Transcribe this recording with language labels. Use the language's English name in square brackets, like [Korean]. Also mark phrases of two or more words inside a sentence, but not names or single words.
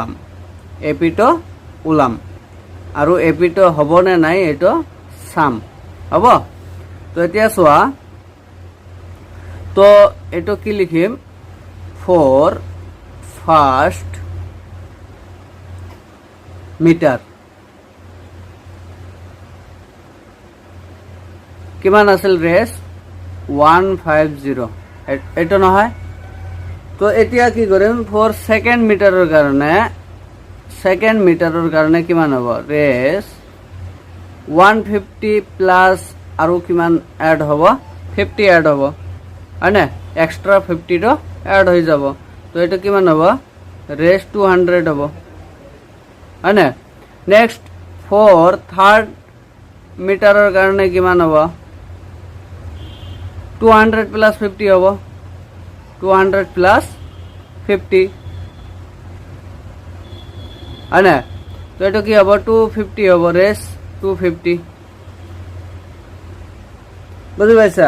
[Assamese] উলাম আৰু এপি তো হ'ব নে নাই এটো সাম হ'ব তো এতিয়া চোৱা তো এটো কি লিখিম [English] for first [Assamese] মিটার কিমান আছিল ৰেস 150 এটো নহয় তো এতিয়া কি কৰিম [English] for second [Assamese] মিটাৰৰ কাৰণে কিমান হ'ব ৰেস 150 প্লাস আৰু কিমান এড হ'ব 50 এড হ'ব হয়নে এক্সট্রা 50 টো এড হৈ যাব তো এটা কিমান হ'ব ৰেস 200 হ'ব হয়নে [English] next for third [Assamese] মিটাৰৰ কাৰণে কিমান হ'ব 200 প্লাস 50 হ'ব 200 প্লাস 50 হয় না? তো এইটো কি হ'ব 250 হ'ব, ৰেছ 250, বুজি পাইছা?